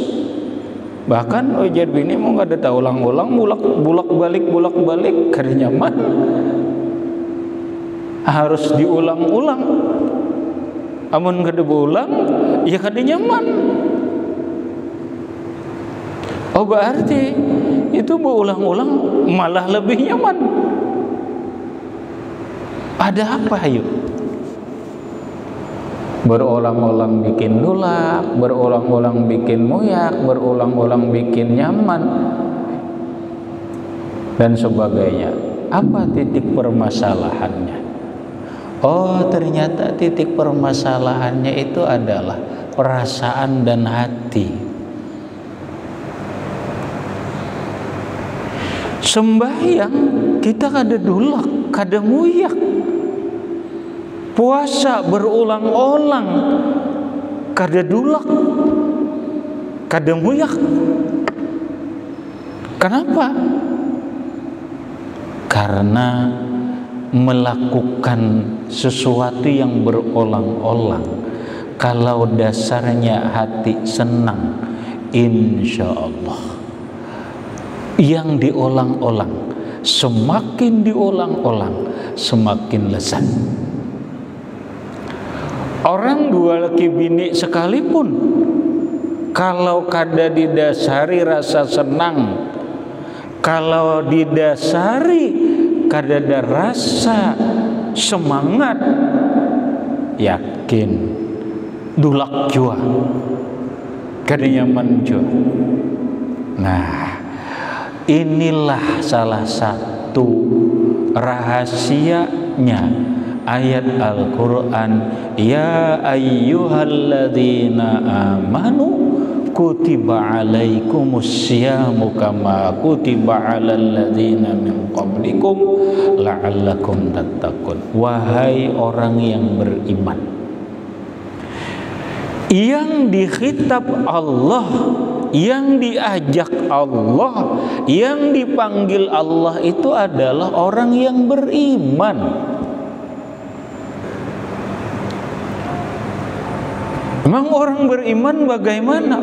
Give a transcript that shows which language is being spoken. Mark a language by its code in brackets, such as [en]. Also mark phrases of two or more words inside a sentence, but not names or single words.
[bjn] Bahkan ujar bini mau nggak ada tak ulang-ulang, bulak balik karena nyaman. [id] Harus diulang-ulang. [bjn] Amun kada ulang, ya kada nyaman. [id] Oh berarti itu berulang-ulang malah lebih nyaman. Ada apa yuk? Berulang-ulang bikin dulak, berulang-ulang bikin muyak, berulang-ulang bikin nyaman, dan sebagainya. Apa titik permasalahannya? Oh, ternyata titik permasalahannya itu adalah perasaan dan hati. [bjn] Sembahyang kita kada dulak, kada muyak. Puasa berulang-ulang kada dulak, kada muyak. [id] Kenapa? Karena melakukan sesuatu yang berulang-ulang. Kalau dasarnya hati senang, [ar] إن شاء الله [id] yang diulang-ulang, semakin diulang-ulang semakin lezat. [bjn] Orang dua laki bini sekalipun, kalau kada didasari rasa senang, kalau didasari kada ada rasa semangat, yakin dulak jua, kada nyaman jua. [id] Nah, inilah salah satu rahasianya ayat Al-Quran, [ar] يا أيها الذين آمنوا كتب عليكم الصيام كما كتب على الذين من قبلكم لعلكم تتقون. [id] Wahai orang yang beriman, yang dikhitab Allah, yang diajak Allah, yang dipanggil Allah itu adalah orang yang beriman. Memang orang beriman bagaimana?